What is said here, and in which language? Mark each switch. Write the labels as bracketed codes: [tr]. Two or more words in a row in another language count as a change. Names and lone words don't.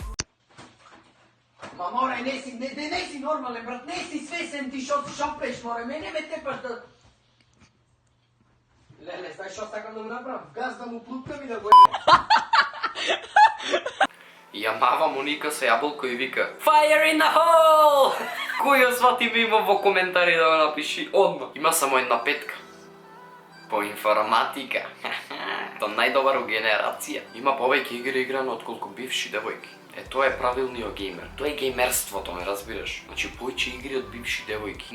[mk] Ма море, не си нормален, брат, не си свесен ти шо пеш, море, мене ме тепаш да... Леле, знаеш шо сакам да му направам? Газ да му плуткам и да го Ја мава Моника со јаболко и вика [en] Fire in the hole! [mk] Кој ја свати мимо во коментари да го напиши одма. Има само една петка. По информатика. Тоа најдобар у генерација. Има повеќе игри играно отколку бивши девојки. Тоа е правилниот геймер. Тоа е геймерството, ме разбираш. Значи, повеќе игри од бивши девојки.